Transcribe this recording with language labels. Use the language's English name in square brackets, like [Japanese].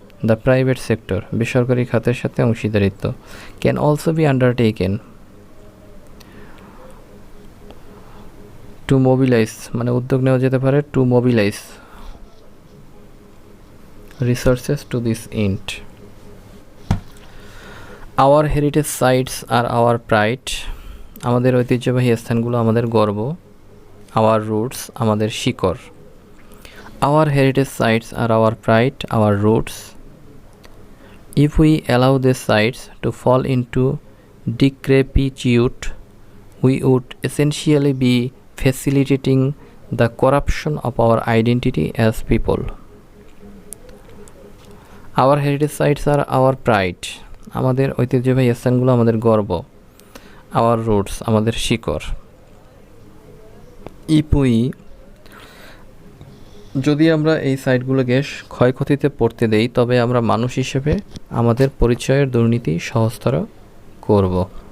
[English] the private sector, [Bangla] বেসরকারি খাতের সাথে অংশীদারিত্ব। [English] can also be undertaken to mobilise [Bangla] মানে উদ্যোগ নেওয়া যেতে পারে, [English] To mobilise resources to this end. Our heritage sites আর our pride, [Bangla] আমাদের ঐতিহ্যবাহী স্থানগুলো আমাদের গর্ব। [English] our roots, [Bangla] আমাদের শিকড়। [English] Our heritage sites আর our pride, our roots. If we allow this sites to fall into decrepitude, we would essentially be facilitating the corruption of our identity as people. Our heritage sites are our pride, [Bangla] আমাদের ঐতিহ্যবাহী স্থানগুলো আমাদের গর্ব। [English] Our roots, [Bangla] আমাদের শিকড়। [English] If we, [Bangla] যদি আমরা এই সাইটগুলোকে ক্ষয়ক্ষতিতে পড়তে দেই তবে আমরা মানুষ হিসেবে আমাদের পরিচয়ের দুর্নীতি সহজতর করব।